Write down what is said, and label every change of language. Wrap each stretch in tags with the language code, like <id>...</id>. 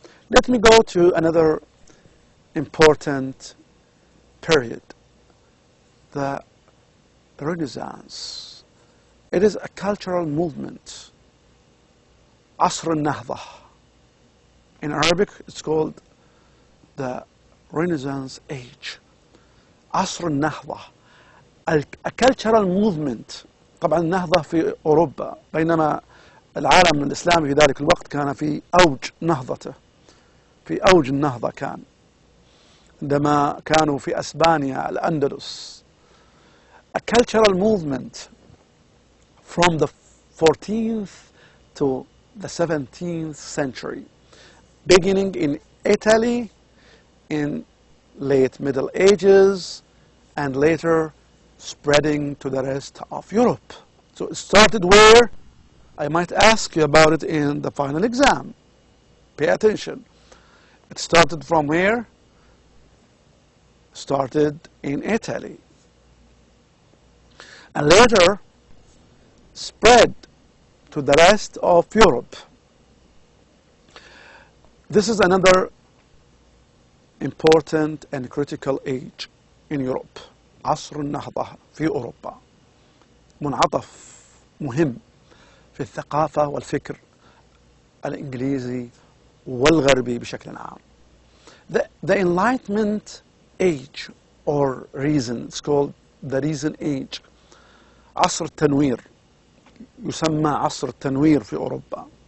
<en>Let me go to another important period, the Renaissance. It is a cultural movement.</en> <ar>عصر النهضة.</ar> <en>In Arabic, it's called the Renaissance age. عصر النهضة. A cultural movement.</en> <ar>طبعا النهضة في أوروبا، بينما العالم الإسلامي في ذلك الوقت كان في أوج نهضته، في أوج النهضة كان عندما كانوا في أسبانيا الأندلس.</ar> <en>A cultural movement from the 14th to the 17th century, beginning in Italy in late Middle Ages and later spreading to the rest of Europe. So it started where? I might ask you about it in the final exam. Pay attention. It started from where? Started in Italy. And later spread to the rest of Europe. This is another important and critical age in Europe.</en> <ar>عصر النهضة في أوروبا. منعطف مهم في الثقافة والفكر الانجليزي والغربي بشكل عام.</ar> <en>The Enlightenment age or reason, it's called the reason age.</en> <ar>عصر التنوير، يسمى عصر التنوير في أوروبا.</ar>